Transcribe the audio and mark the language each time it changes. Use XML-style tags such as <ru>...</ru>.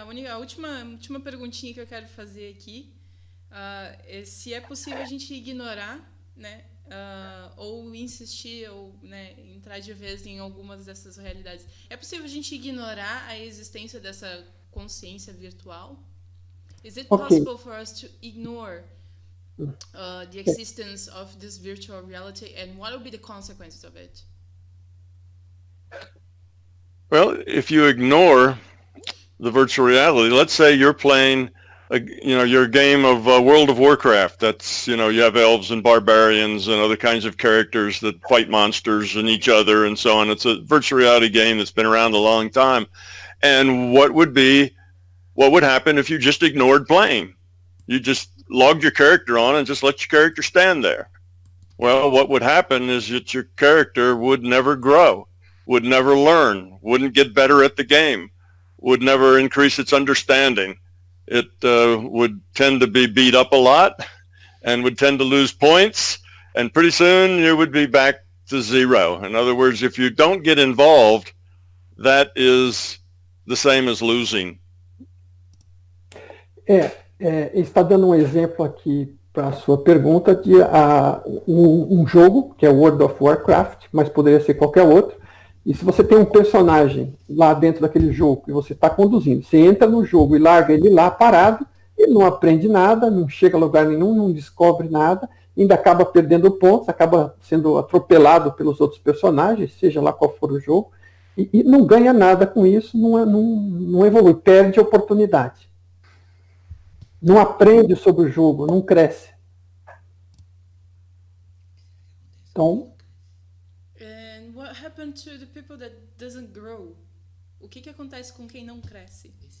<pt>A última perguntinha que eu quero fazer aqui é se é possível a gente ignorar, né, ou insistir, ou, né, entrar de vez em algumas dessas realidades. É possível a gente ignorar a existência dessa consciência virtual?</pt> <en>Is it possible for us to ignore the existence of this virtual reality, and what will be the consequences of it? Well, if you ignore the virtual reality, let's say you're playing your game of World of Warcraft. That's, you have elves and barbarians and other kinds of characters that fight monsters and each other and so on. It's a virtual reality game that's been around a long time. And what would happen if you just ignored playing? You just logged your character on and just let your character stand there. Well, what would happen is that your character would never grow, would never learn, wouldn't get better at the game, would never increase its understanding. It would tend to be beat up a lot and would tend to lose points, and pretty soon you would be back to zero. In other words, if you don't get involved, that is the same as losing.</en> <pt>Está dando um exemplo aqui para a sua pergunta de um jogo, que é World of Warcraft, mas poderia ser qualquer outro. E se você tem um personagem lá dentro daquele jogo que você está conduzindo, você entra no jogo e larga ele lá parado, ele não aprende nada, não chega a lugar nenhum, não descobre nada, ainda acaba perdendo pontos, acaba sendo atropelado pelos outros personagens, seja lá qual for o jogo, e não ganha nada com isso, não evolui, perde a oportunidade. Não aprende sobre o jogo, não cresce. Então...</pt> <en>What happened to the people that doesn't grow?</en> <pt>O que acontece com quem não cresce?</pt>